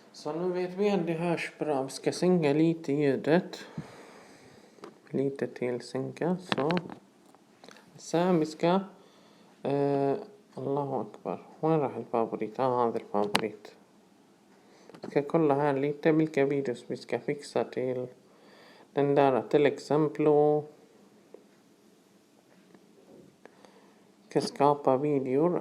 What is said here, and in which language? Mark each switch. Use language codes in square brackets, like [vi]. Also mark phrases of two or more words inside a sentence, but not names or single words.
[sv] Så nu vet vi att det hörs bra. Vi ska sänka lite ljudet. Lite till sänka. Så. Sen vi ska. [ar] الله أكبر. وين راح الفافوريت؟ هذا الفافوريت. [sv] Ska kolla här lite vilka videos vi ska fixa till den där. Till exempel. Ska skapa videor.